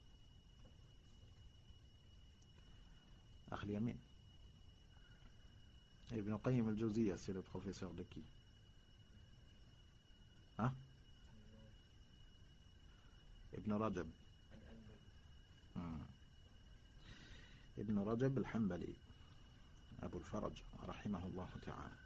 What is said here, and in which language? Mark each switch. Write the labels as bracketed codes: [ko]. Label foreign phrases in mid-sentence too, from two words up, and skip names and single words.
[fr] Akh Yamin. Ibn Qayyim al-Jawziyya, c'est le professeur de qui? Ibn Rajab. Ibn Rajab al-Hanbali, Abu al-Faraj, [ar] رحمه الله تعالى.